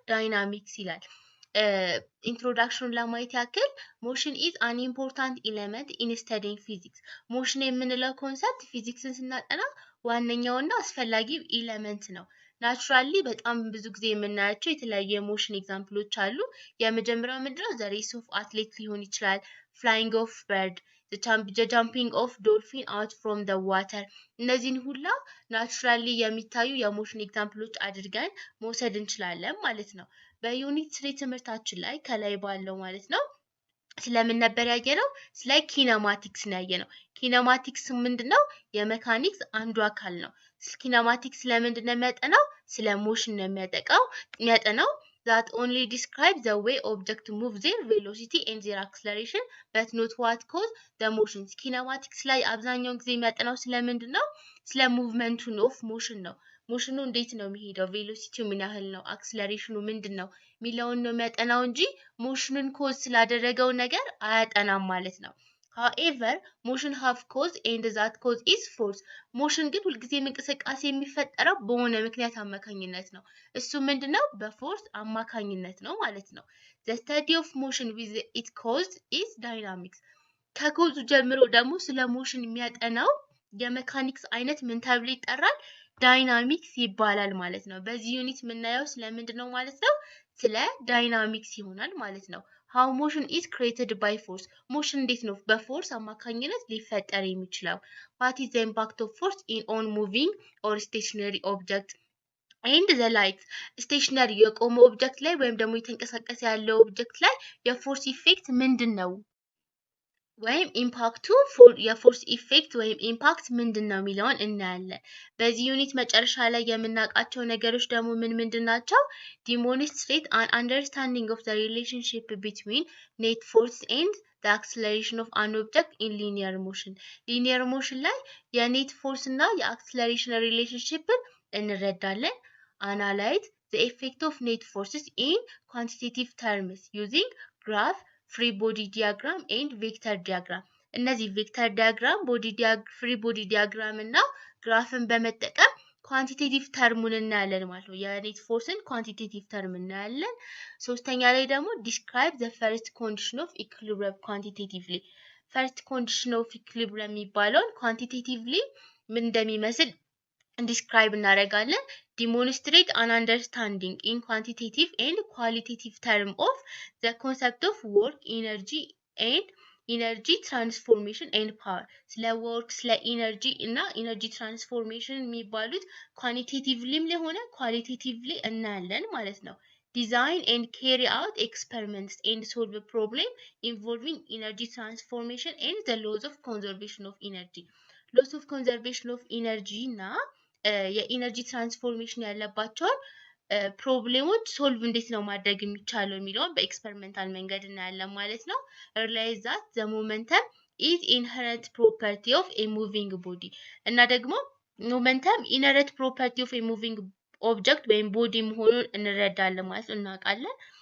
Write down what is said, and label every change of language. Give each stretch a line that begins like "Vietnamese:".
Amharic: ዳይናሚክስ ይላል። ኢንትሮዳክሽኑን ለማየት ያክል
English: ሞሽን ኢዝ አን ኢምፖርታንት ኤሌመንት ኢን ስተዲንግ ፊዚክስ።
Amharic: ሞሽን የምንለው ኮንሰፕት ፊዚክስን ስናጠና ዋነኛውና አስፈላጊው ኤሌመንት ነው። ናቹራሊ በጣም ብዙ ጊዜ የምናያቸው የተለያዩ የሞሽን ኤግዛምፕሎች አሉ። የመጀመሪያው ምንድነው?
English: ዘ ሬስ ኦፍ አትሌት
Amharic: ሊሆን ይችላል።
English: flying of bird, the jumping of dolphin out from the water.
Amharic: እነዚህን ሁላ ናቹራሊ የሚታዩ የሞሽን ኤግዛምፕሎች አድርገን መውሰድ እንችላለን ማለት ነው። በዩኒት 3 ትምህርታችን ላይ ከላይ ባለው ማለት ነው ስለምን ነበር ያየነው? ስለ ኪነማቲክስ ነው ያየነው። ኪነማቲክስ ምንድነው? የሜካኒክስ አንዱ አካል ነው። ኪነማቲክስ ለምንድን ነው የሚያጠናው? ስለ ሞሽን ነው የሚያጠናው
English: that only describe the way object move their velocity and their acceleration but not what cause the motions.
Amharic: kinematics ላይ አብዛኛውን ጊዜ የሚያጠናው ስለምንድን ነው? ስለ ሙቭመንቱን ኦፍ ሞሽን ነው። ሞሽኑ እንዴት ነው የሚሄደው፣ ቬሎሲቲው ምን ያህል ነው፣ አክሰለሬሽኑ ምንድን ነው የሚለውን ነው የሚያጠናው እንጂ ሞሽኑን ኮዝ ስላደረገው ነገር አያጠናም ማለት ነው።
English: However, motion have cause and that cause is force.
Amharic: motion ግን ሁልጊዜ እንቅስቃሴ የሚፈጠረው በሆነ ምክንያት አማካኝነት ነው። እሱ ምንድነው? በፎርስ አማካኝነት ነው ማለት ነው።
English: The study of motion with its cause is dynamics.
Amharic: ከኮዙ ጀምሮ ደግሞ ስለ ሞሽን የሚያጠናው የሜካኒክስ አይነት ምን ተብሎ ይጠራል? ዳይናሚክስ ይባላል ማለት ነው። በዚህ ዩኒት የምናየው ስለምንድነው ማለት ነው? ስለ ዳይናሚክስ ይሆናል ማለት ነው።
English: How motion is created by force.
Amharic: motion እንዴት ነው በፎርስ አማካኝነት ሊፈጠር የሚችለው?
English: What is the impact of force on moving or stationary object and the likes.
Amharic: stationary የቆመ ኦብጀክት ላይ ወይም ደግሞ የተንቀሳቀሰ ያለው ኦብጀክት ላይ የፎርስ ኢፌክት ምንድነው? ወይም ኢምፓክቱ የፎርስ ኢፌክት ወይም ኢምፓክት ምንድነው የሚለውን እናያለን። በዚህ ዩኒት መጨረሻ ላይ የምናውቃቸው ነገሮች ደግሞ ምንድን ናቸው?
English: demonstrate an understanding of the relationship between net force and the acceleration of an object in linear motion. linear motion
Amharic: ላይ የኔት ፎርስ እና የአክሰለሬሽን ሪሌሽንሺፕን እንረዳለን።
English: analyze the effect of net forces in quantitative terms using graph, free body diagram and vector diagram.
Amharic: እነዚህ ቬክተር ዲያግራም፣ ፍሪ ቦዲ ዲያግራም እና ግራፍን በመጠቀም ኳንቲቴቲቭ ተርሙን እናያለን ማለት ነው። የኔት ፎርስን ኳንቲቴቲቭ ተርም እናያለን። ሶስተኛ ላይ ደግሞ
English: ዲስክራይብ ዘ ፈርስት ኮንዲሽን ኦፍ ኢኩሊብሪየም ኳንቲቴቲቭሊ።
Amharic: ፈርስት ኮንዲሽን ኦፍ ኢኩሊብሪየም የሚባለውን ኳንቲቴቲቭሊ ምን እንደሚመስል
English: describe እናደርጋለን። demonstrate an understanding in quantitative and qualitative term of the concept of work, energy and energy transformation and power.
Amharic: ስለ work፣ ስለ energy እና energy transformation የሚባሉት ኳንቲቴቲቭሊም ለሆነ ኳሊቴቲቭሊ እናያለን ማለት ነው።
English: design and carry out experiments and solve a problem involving energy transformation and the laws of conservation of energy.
Amharic: laws of conservation of energy እና የኢነርጂ ትራንስፎርሜሽን ያለባቸውን ፕሮብሌሞች ሶልቭ እንዴት ነው ማድረግ የሚቻለው የሚለውን በኤክስፐሪመንታል መንገድ እናያለን ማለት ነው።
English: realize that the momentum is inherent property of a moving body
Amharic: እና ደግሞ
English: momentum inherent property of a moving object
Amharic: ወይም ቦዲ መሆኑን እንረዳለን ማለት ነው፣ እናውቃለን።